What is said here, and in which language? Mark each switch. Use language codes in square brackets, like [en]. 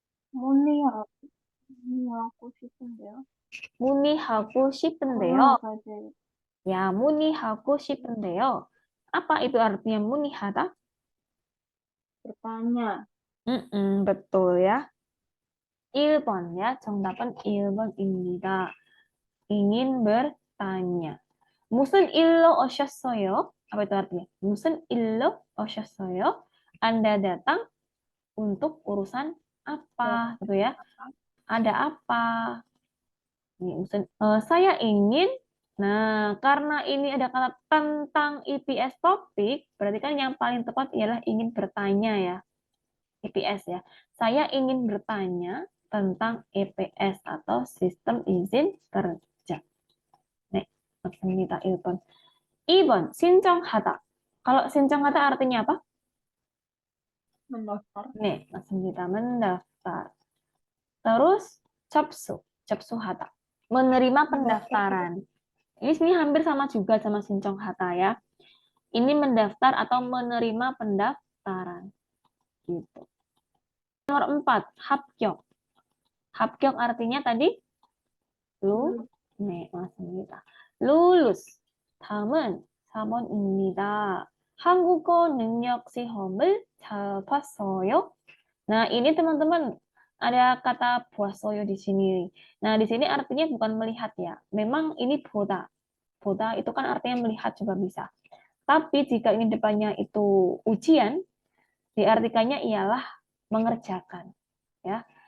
[ko] 문의하, 문의하고 싶은데요. 문의하고 싶은데요. 고용호가 제 Ya, 문의하고 싶은데요. [id] Apa itu artinya 문의하다? bertanya. Betul ya. [ko] 1번 ya, 정답은 1번입니다. [id] Ingin bertanya. [ko] 무슨 일로 오셨어요? [id] Apa itu artinya? [ko] 무슨 일로 오셨어요? [id] Anda datang untuk urusan apa? Gitu ya. Ada apa? Ini saya ingin. Nah, karena ini ada kata tentang EPS topik, berarti kan yang paling tepat ialah ingin bertanya ya. EPS ya. Saya ingin bertanya tentang EPS atau sistem izin kerja. [ko] 네, 맞습니다. 1번. 2번, 신청하다. [id] Kalau 신청하다 artinya apa? mendaftar. [ko] 네, 맞습니다. mendaftar. [id] Terus 접수, 접수하다. Menerima pendaftaran. Ini sini hampir sama juga sama 신청하다 ya. Ini mendaftar atau menerima pendaftaran. Gitu. Nomor 4, 합격. 합격 artinya tadi [ko] 네, 맞습니다. lulus. 다음은 4번입니다. 한국어 능력 시험을 잘 봤어요? [id] Nah, ini teman-teman ada kata 보았어요 di sini. Nah, di sini artinya bukan melihat ya. Memang ini 보다. 보다 itu kan artinya melihat juga bisa. Tapi jika ini depannya itu ujian, diartikannya ialah mengerjakan, ya.